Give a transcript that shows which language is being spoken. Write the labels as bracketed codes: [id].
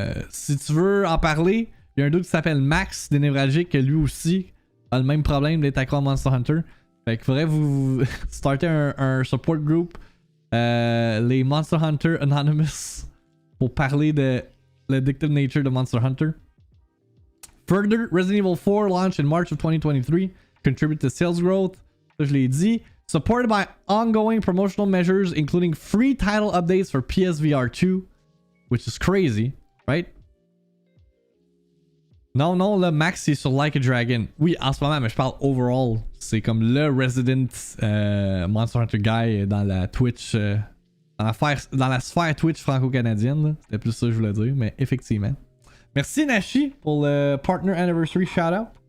[fr] Si tu veux en parler, il y a un dude qui s'appelle Max des Névralgiques qui lui aussi a le même problème d'être accro à Monster Hunter. Fait qu'il faudrait vous starter un [en] support group, [fr] les Monster Hunter Anonymous, pour parler de l' [en] addictive nature [fr] de Monster Hunter. [en] Further, Resident Evil 4 launched in March of 2023, contribute to sales growth. [fr] Ça, je l'ai dit. [en] Supported by ongoing promotional measures, including free title updates for PSVR 2, which is crazy, right? [fr] Non, là, Max, c'est sur Like a Dragon. Oui, en ce moment, mais je parle overall. C'est comme le Resident Monster Hunter guy dans la Twitch. Dans la sphère Twitch franco-canadienne. C'était plus ça que je voulais dire, mais effectivement. Merci Nashi pour le Partner Anniversary Shoutout.